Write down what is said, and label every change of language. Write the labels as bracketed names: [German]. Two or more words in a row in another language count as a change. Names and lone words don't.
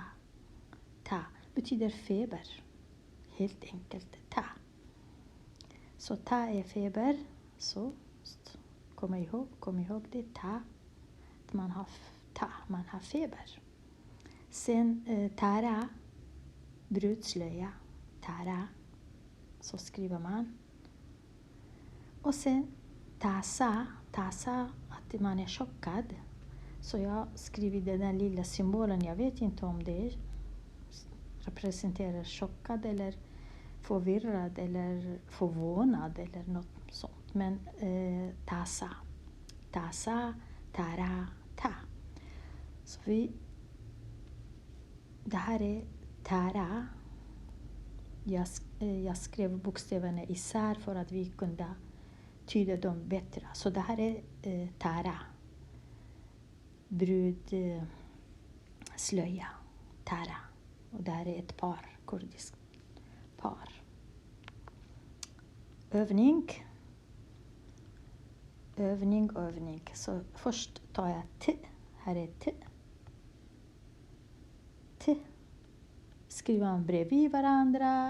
[Swedish] Ta betyder feber. Helt enkelt ta. Så ta är feber. Så kom ihåg det. Ta. Man har feber. Sen tara. Brudslöja. Tara. Så skriver man. Och sen tasa. Tasa att man är chockad. Så jag skriver den lilla symbolen. Jag vet inte om det representerar chockad eller förvirrad eller förvånad eller något sånt. Men tasa. Tasa, tara, ta. Så det här är tara. Jag skrev bokstäverna isär för att vi kunde tyda dem bättre. Så det här är tara. Brudslöja. Tara. Och det här är ett par. Kurdiskt par. Övning. Så först tar jag T. Här är T. T. Skriver man bredvid varandra.